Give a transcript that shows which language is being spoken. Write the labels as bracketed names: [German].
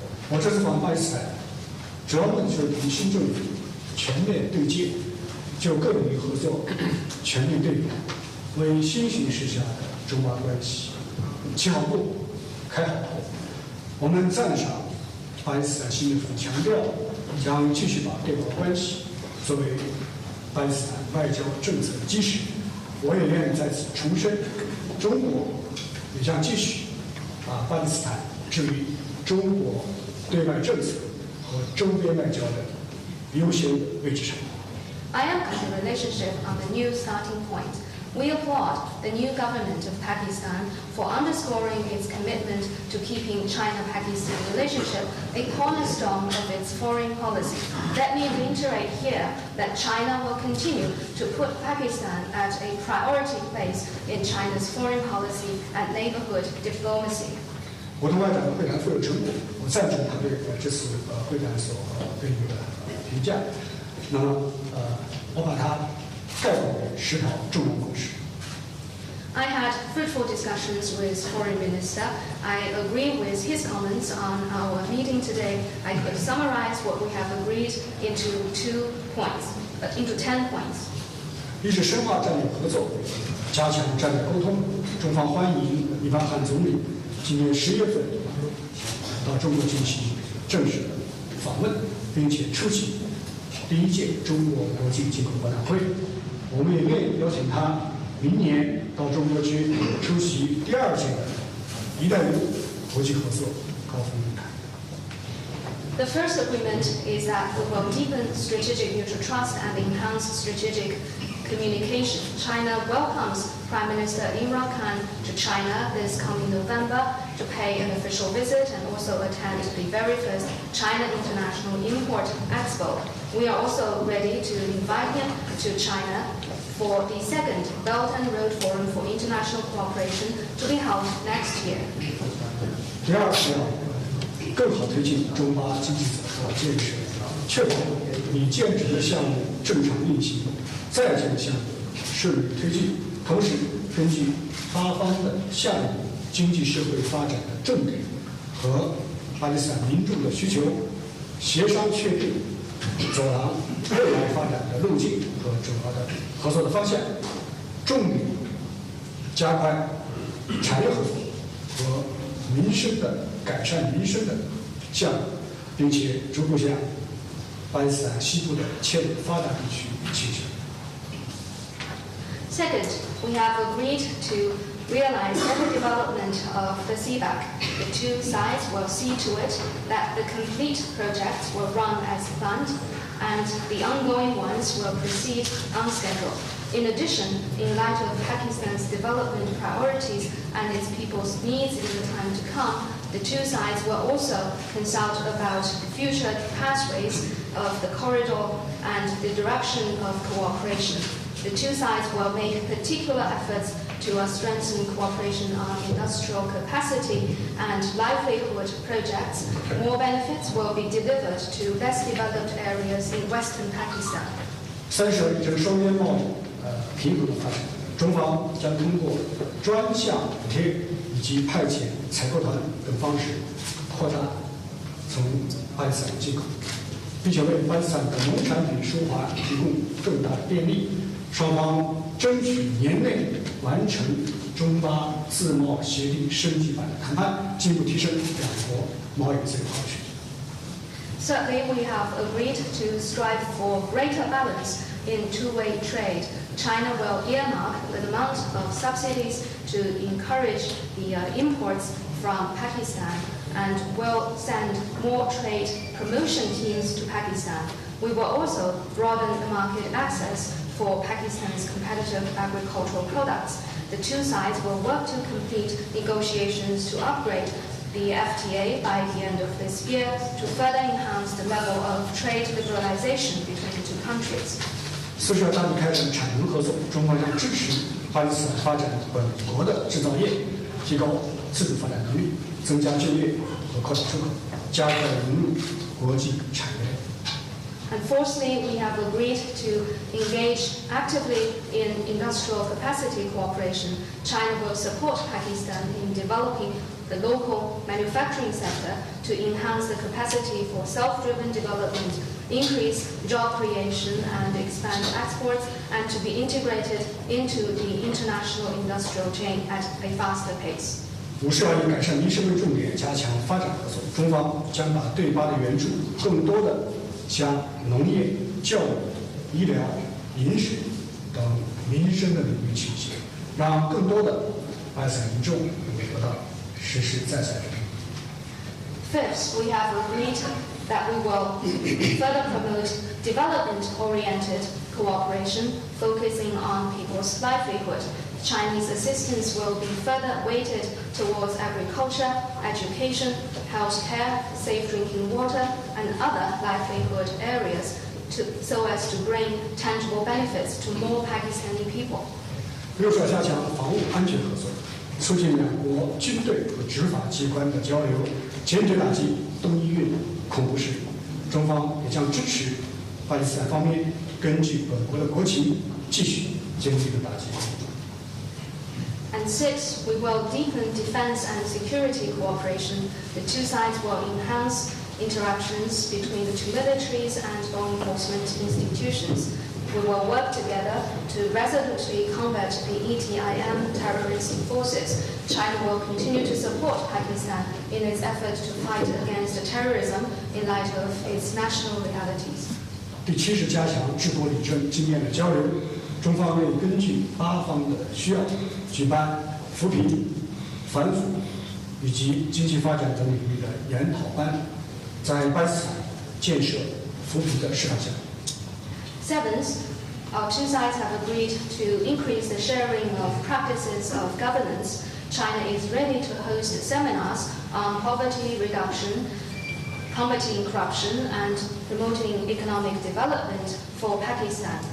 [Chinese] 我这次访巴基斯坦，主要目的就是同新政府全面对接，就各领域合作全面对比，为新形势下的中巴关系起好步、开好头。我们赞赏巴基斯坦新政府强调将继续把对华关系作为巴基斯坦外交政策的基石。我也愿意在此重申，中国也将继续把巴基斯坦置于中国对外政策和周边外交的优先位置上。 [English] I welcome the relationship on the new starting point. We applaud the new government of Pakistan for underscoring its commitment to keeping China-Pakistan relationship a cornerstone of its foreign policy. Let me reiterate here that China will continue to put Pakistan at a priority place in China's foreign policy and neighborhood diplomacy. [Chinese] 我同外长的会谈富有成果，我赞成他对这次会谈所给予的评价。那么我把它概括为10条重要共识。 [English] I had fruitful discussions with Foreign Minister. I agree with his comments on our meeting today. I could summarize what we have agreed into 10 points. [Chinese] 一是深化战略合作，加强战略沟通。中方欢迎伊凡汗总理今年10月份到中国进行正式的访问，并且出席第1届中国国际进口博览会。我们也愿意邀请他明年到中国去出席第2届的“一带一路”国际合作高峰论坛。 [English] The first agreement is that we will deepen strategic mutual trust and enhance strategic communication. China welcomes Prime Minister Imran Khan to China this coming November to pay an official visit and also attend the very first China International Import Expo. We are also ready to invite him to China for the second Belt and Road Forum for International Cooperation to be held next year. [Chinese] 第2是要更好推进中巴经济走向建设，确保已建成的项目正常运行，在建的项目顺利推进。同时，根据巴方的下一步经济社会发展的重点和巴基斯坦民众的需求，协商确定走廊未来发展的路径和主要的合作的方向，重点加快产业合作和民生的改善民生的项目，并且逐步向巴基斯坦西部的迁入发达地区倾斜。 [English] Second, we have agreed to realize every development of the CPEC. The two sides will see to it that the complete projects will run as planned and the ongoing ones will proceed on schedule. In addition, in light of Pakistan's development priorities and its people's needs in the time to come, the two sides will also consult about future pathways of the corridor and the direction of cooperation. The two sides will make particular efforts to strengthen cooperation on industrial capacity and livelihood projects. More benefits will be delivered to less developed areas in western Pakistan. [Chinese] 三省这个双边贸易平衡的发展，中方将通过专项补贴以及派遣采购团等方式，扩大从巴基斯坦进口，并且为巴基斯坦的农产品输华提供更大的便利。双方争取年内完成中巴自贸协定升级版的谈判，进一步提升两国贸易自由化水平。 [English] Certainly, we have agreed to strive for greater balance in two-way trade. China will earmark an amount of subsidies to encourage the imports from Pakistan and will send more trade promotion teams to Pakistan. We will also broaden the market access for Pakistan's competitive agricultural products. The two sides will work to complete negotiations to upgrade the FTA by the end of this year to further enhance the level of trade liberalization between the two countries. [Chinese] 四是要大力开展产能合作，中方将支持巴基斯坦发展本国的制造业，提高自主发展能力，增加就业和扩大出口，加快融入国际产业链。 [English] And fourthly, we have agreed to engage actively in industrial capacity cooperation. China will support Pakistan in developing the local manufacturing sector to enhance the capacity for self-driven development, increase job creation and expand exports, and to be integrated into the international industrial chain at a faster pace. [Chinese] 五是要以改善民生为重点，加强发展合作。中方将把对巴的援助更多的向农业、教育、医疗、饮水等民生的领域倾斜，让更多的巴基斯坦民众能够得到实实在在的利益。 [English] Fifth, we have agreed that we will further promote development-oriented cooperation, focusing on people's livelihood. Chinese assistance will be further weighted towards agriculture, education, healthcare, safe drinking water, and other livelihood areas so as to bring tangible benefits to more Pakistani people. [Chinese] 六是要加强防务安全合作，促进两国军队和执法机关的交流，坚决打击东伊运恐怖势力。中方也将支持巴基斯坦方面根据本国的国情，继续坚定的打击。 [English] And six, we will deepen defense and security cooperation. The two sides will enhance interactions between the two militaries and law enforcement institutions. We will work together to resolutely combat the ETIM terrorist forces. China will continue to support Pakistan in its effort to fight against terrorism in light of its national realities. [Chinese] 第七是加强治国理政经验的交流。中方会根据巴方的需要，举办扶贫、反腐以及经济发展等领域的研讨班，在巴基斯坦建设扶贫的示范项目。 [English] Seventh, our two sides have agreed to increase the sharing of practices of governance. China is ready to host seminars on poverty reduction, combating corruption, and promoting economic development for Pakistan.